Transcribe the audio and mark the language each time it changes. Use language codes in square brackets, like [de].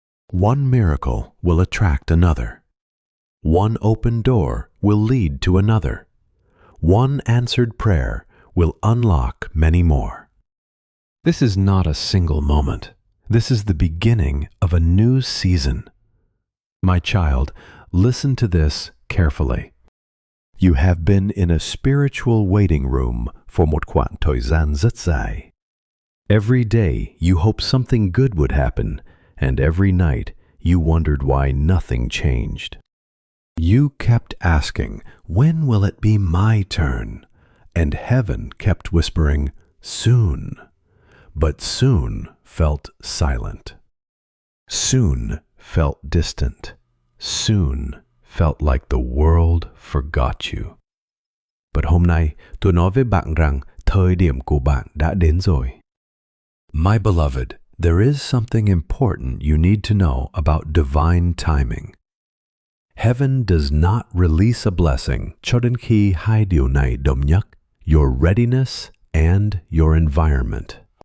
[en] One miracle will attract another. One open door will lead to another. One answered prayer will unlock many more. This is not a single moment. This is the beginning of a new season. My child, listen to this carefully. You have been in a spiritual waiting room for [vi] một khoảng thời gian rất dài. [en] Every day you hoped something good would happen, and every night you wondered why nothing changed. You kept asking, when will it be my turn? And heaven kept whispering, soon. But soon felt silent. Soon felt distant. Soon felt like the world forgot you. But [vi] hôm nay, tôi nói với bạn rằng thời điểm của bạn đã đến rồi. [en] My beloved, there is something important you need to know about divine timing. Heaven does not release a blessing [vi] cho đến khi hai điều này đồng nhất, [en] your readiness and your environment.